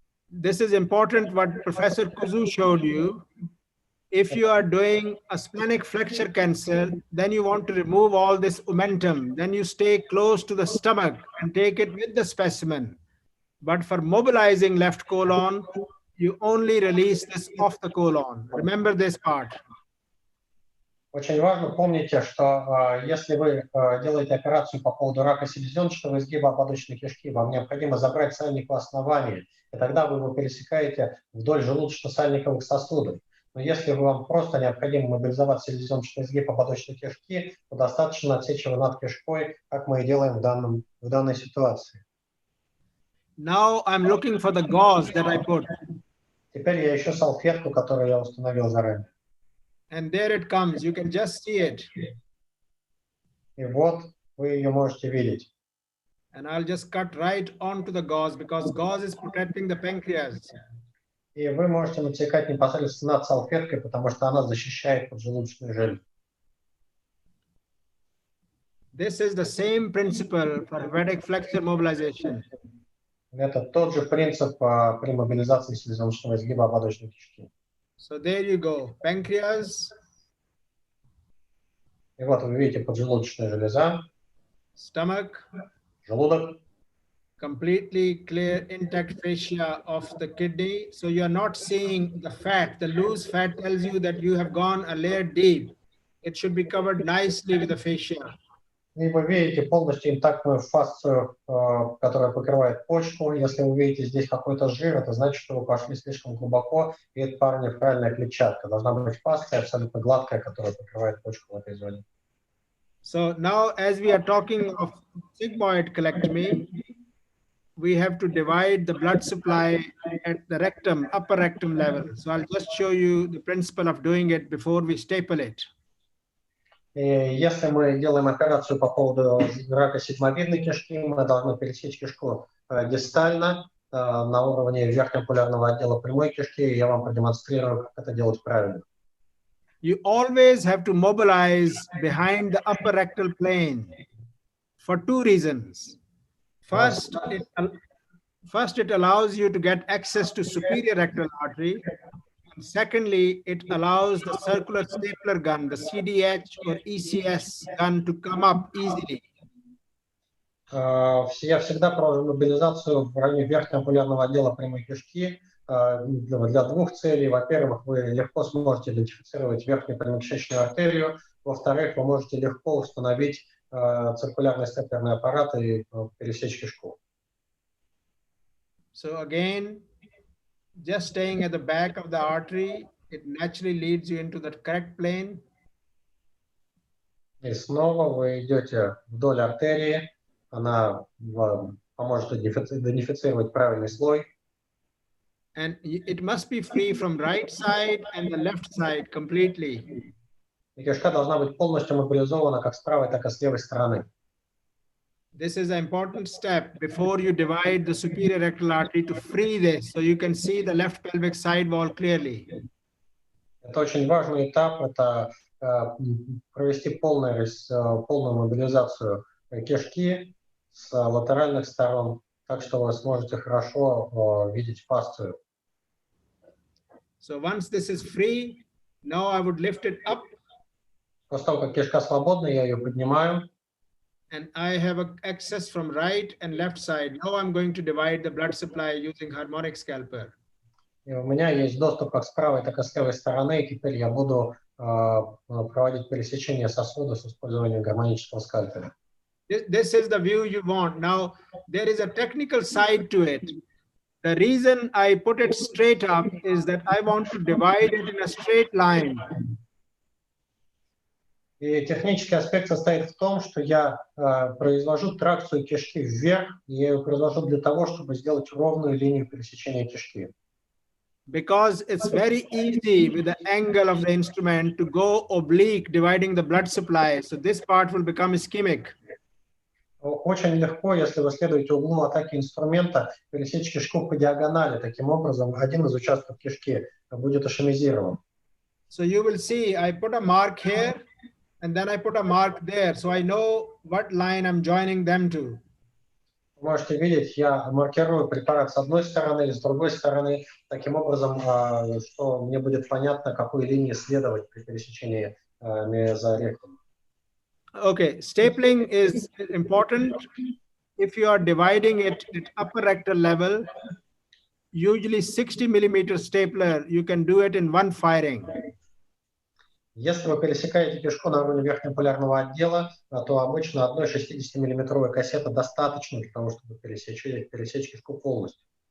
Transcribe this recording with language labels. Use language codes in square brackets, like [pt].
[en] This is important what Professor Kuzu showed you. If you are doing a splenic flexure cancer, then you want to remove all this omentum. Then you stay close to the stomach and take it with the specimen. But for mobilizing left colon, you only release this off the colon. Remember this part. [ru] Очень важно, помните, что если вы делаете операцию по поводу рака селезеночного изгиба ободочной кишки, вам необходимо забрать сальник в основании, и тогда вы его пересекаете вдоль желудочно-сальниковых сосудов. Но если вам просто необходимо мобилизовать селезеночный изгиб ободочной кишки, то достаточно отсечь его над кишкой, как мы и делаем в данной ситуации. [en] Now I'm looking for the gauze that I put. [ru] Теперь я ищу салфетку, которую я установил заранее. [en] And there it comes. You can just see it. [ru] И вот вы ее можете видеть. [en] And I'll just cut right onto the gauze because gauze is protecting the pancreas. [ru] И вы можете натекать непосредственно над салфеткой, потому что она защищает поджелудочную железу. [en] This is the same principle for vertex flexure mobilization. [ru] Это тот же принцип при мобилизации селезеночного изгиба ободочной кишки. [en] So there you go. Pancreas. [ru] И вот вы видите поджелудочная железа, [en] Stomach. [ru] желудок. [en] Completely clear intact fascia of the kidney. So you are not seeing the fat. The loose fat tells you that you have gone a layer deep. It should be covered nicely with the fascia. [ru] И вы видите полностью интактную фасцию, которая покрывает почку. Если вы видите здесь какой-то жир, это значит, что вы пошли слишком глубоко, и это паранефральная клетчатка. Должна быть фасция абсолютно гладкая, которая покрывает почку в этой зоне. [en] So now as we are talking of sigmoid colectomy, we have to divide the blood supply at the rectum, upper rectum level. So I'll just show you the principle of doing it before we staple it. [ru] И если мы делаем операцию по поводу рака сигмовидной кишки, мы должны пересечь кишку дистально на уровне верхнеполярного отдела прямой кишки, и я вам продемонстрирую, как это делать правильно. [en] You always have to mobilize behind the upper rectal plane for two reasons. First, it allows you to get access to superior rectal artery. And secondly, it allows the circular stapler gun, the CDH or ECS gun, to come up easily. [ru] Я всегда провожу мобилизацию в районе верхнеполярного отдела прямой кишки для двух целей. Во-первых, вы легко сможете идентифицировать верхнюю прямокишечную артерию. Во-вторых, вы можете легко установить циркулярный степлерный аппарат и пересечь кишку. [en] So again, just staying at the back of the artery, it naturally leads you into the correct plane. [ru] И снова вы идете вдоль артерии, она вам поможет идентифицировать правильный слой. [en] And it must be free from right side and the left side completely. [ru] И кишка должна быть полностью мобилизована как с правой, так и с левой стороны. [en] This is an important step before you divide the superior rectal artery to free this, so you can see the left pelvic side wall clearly. [ru] Это очень важный этап, это провести полную мобилизацию кишки с латеральных сторон, так что вы сможете хорошо видеть фасцию. [en] So once this is free, now I would lift it up. [ru] После того, как кишка свободна, я ее поднимаю. [en] And I have access from right and left side. Now I'm going to divide the blood supply using harmonic scalpel. [ru] И у меня есть доступ как с правой, так и с левой стороны, и теперь я буду проводить пересечение сосуда с использованием гармонического скальпеля. [en] This is the view you want. Now, there is a technical side to it. The reason I put it straight up is that I want to divide it in a straight line. [ru] И технический аспект состоит в том, что я произвожу тракцию кишки вверх, и я ее произвожу для того, чтобы сделать ровную линию пересечения кишки. [en] Because it's very easy with the angle of the instrument to go oblique, dividing the blood supply. So this part will become ischemic. [ru] Очень легко, если вы следуете углу атаки инструмента, пересечь кишку по диагонали. Таким образом, один из участков кишки будет ишемизирован. [en] So you will see, I put a mark here, and then I put a mark there. So I know what line I'm joining them to. [ru] Вы можете видеть, я маркирую препарат с одной стороны или с другой стороны, таким образом, что мне будет понятно, какой линии следовать при пересечении мезоректума. [en] Okay, stapling is important. If you are dividing it at upper rectal level, usually 60 millimeter stapler, you can do it in one firing. [ru] Если вы пересекаете кишку на уровне верхнеполярного отдела, то обычно одной 60-миллиметровой кассеты достаточно для того, чтобы пересечь кишку полностью.